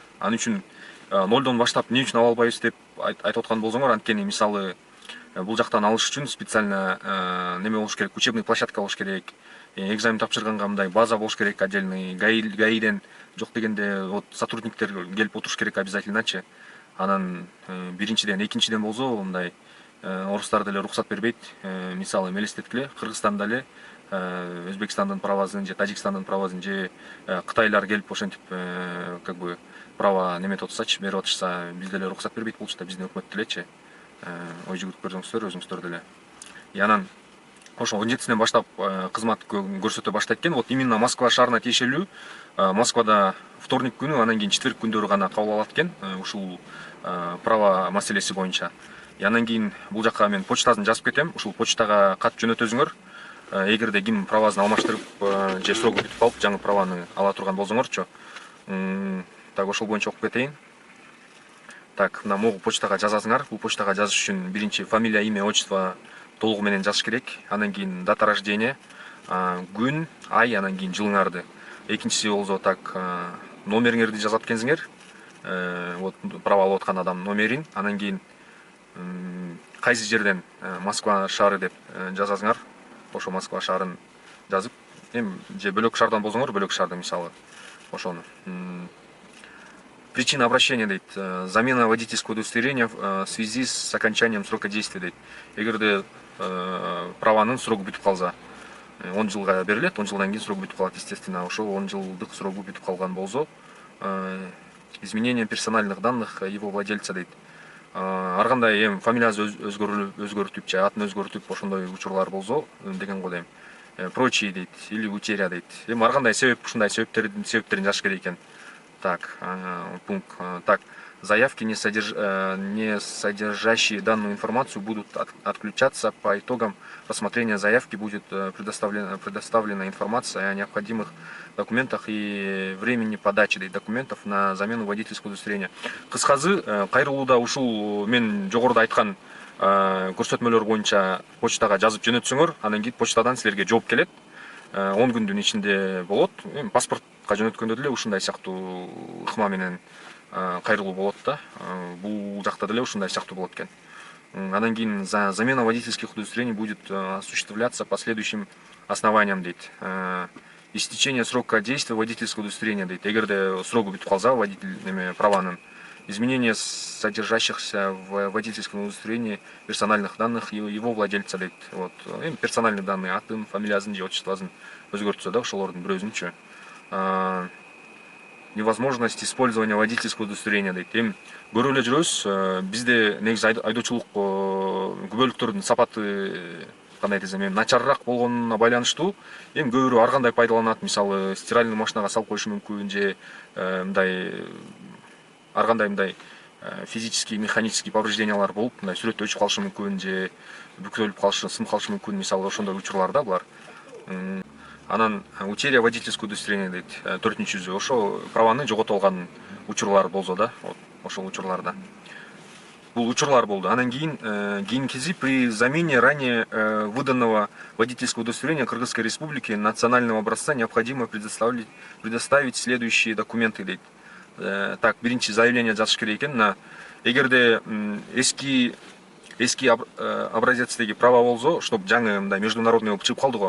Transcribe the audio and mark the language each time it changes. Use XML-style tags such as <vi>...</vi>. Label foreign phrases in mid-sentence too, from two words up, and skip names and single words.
<ky>Ал үчүн нолдон баштап эмне үчүн ала албайбыз деп айтып аткан болсоңор, анткени мисалы бул жактан алыш үчүн специально неме болуш керек,</ky> <ru>учебный площадка</ru> <ky>болуш керек, экзамен тапшырганга мындай база болуш керек, отдельный гаиден жок дегенде вот сотрудниктер келип отуруш керек обязательночи. Анан биринчиден, экинчиден болсо мындай орустар деле уруксат бербейт. Мисалы элестеткиле, Кыргызстанда эле Өзбекстандын правасын же Тажикстандын правасын же Кытайлар келип ошентип</ky> <ru>как бы</ru> <ky>права неметип атышсачы, берип атышса, бизде эле уруксат бербейт болчу да, биздин өкмөт делечи. Ой жүгүрүп көрсөңүздөр, өзүңүздөр деле. Анан ошо 17-синен баштап кызмат көрсөтө баштайт экен.</ky> <ru>Вот именно</ru> <ky>Москва шаарына тиешелүү. Москвада вторник күнү, анан кийин четверг күндөрү гана кабыл алат экен ушул права маселеси боюнча. Анан кийин бул жакка мен почтасын жазып кетем. Ушул почтага кат жөнөтөсүңөр. Эгерде ким правасын алмаштырып же срогу бүтүп калып, жаңы праваны ала турган болсоңорчу. Так, ошол боюнча окуп кетейин. Так, мына могу почтага жазасыңар. Бул почтага жазыш үчүн биринчи</ky> <ru>фамилия, имя, отчество</ru> <ky>толугу менен жазыш керек. Анан кийин</ky> <ru>дата рождения,</ru> <ky>күн, ай, анан кийин жылыңарды. Экинчиси болсо так, номериңерди жазат экенсиңер. Вот права алып аткан адам номерин, анан кийин кайсы жерден Москва шаары деп жазасыңар. Ошо Москва шаарын жазып, эми же бөлөк шаардан болсоңор, бөлөк шаарды мисалы ошону.</ky> <ru>Причина обращения дейт: замена водительского удостоверения в связи с окончанием срока действия дейт.</ru> <ky>Эгерде праванын срогу бүтүп калса, 10 жылга берилет, 10 жылдан кийин срогу бүтүп калат, естественно. Ошол 10 жылдык срогу бүтүп калган болсо,</ky> <ru>изменение персональных данных его владельца дейт.</ru> <ky>Ар кандай эми фамилиясы өзгөртүп же атын өзгөртүп ошондой учурлар болсо деген го дейм. Прочие дейт,</ky> <ru>или утеря</ru> <ky>дейт. Эми ар кандай себеп, ушундай себептерин жазыш керек экен.</ky> <ru>Так, пункт. Так, заявки, не содержащие данную информацию, будут отключаться. По итогам рассмотрения заявки будет предоставлена информация о необходимых документах и времени подачи документов на замену водительского удостоверения.</ru> <ky>Кыскасы, кайрылууда ушул мен жогоруда айткан көрсөтмөлөр боюнча почтага жазып жөнөтсөңөр, анан кийин почтадан силерге жооп келет. 10 күндүн ичинде болот. Паспортка жөнөткөндө деле ушундай сыяктуу ыкма менен кайрылуу болот да. Бул жакта деле ушундай сыяктуу болот экен. Анан кийин</ky> <ru>замена водительских удостоверений будет осуществляться по следующим основаниям дейт. Истечение срока действия водительского удостоверения дейт.</ru> <ky>Эгерде срогу бүтүп калса водитель праванын,</ky> <ru>изменение содержащихся в водительском удостоверении персональных данных его владельца дейт. Вот, персональные данные,</ru> <ky>атын, фамилиясын же отчествосын өзгөртсө да, ошолордун бирөөсүнчү.</ky> <ru>Невозможность использования водительского удостоверения дейт.</ru> <ky>Эми көрүп эле жүрөбүз, бизде негизи айдоочулук күбөлүктөрдүн сапаты кандай десем, начарыраак болгонуна байланыштуу. Эми көбүрөө ар кандай пайдаланат, мисалы стиральный машинага салып коюшу мүмкүн, же мындай ар кандай мындай</ky> <ru>физический, механический</ru> <ky>повреждениялар болуп, мындай сүрөттө өчүп калышы мүмкүн, же бүктөлүп калышы, сынып калышы мүмкүн, мисалы ошондой учурлар да булар.</ky> <ru>Анан утеря водительского удостоверения дейт.</ru> <ky>4-жүзү ошо праваны жоготуп алган учурлар болсо да, ошол учурларда. бул учурлар болду. Анан кийинкиси</ky> <ru>при замене ранее выданного водительского удостоверения Кыргызской Республики национального образца необходимо предоставить следующие документы дейт.</ru> <ky>Так, биринчи заявление жазыш керек экен. Мына эгерде эски образецтеги права болсо, чтоб жаңы мындай международный болуп чыгып калды го.</ky>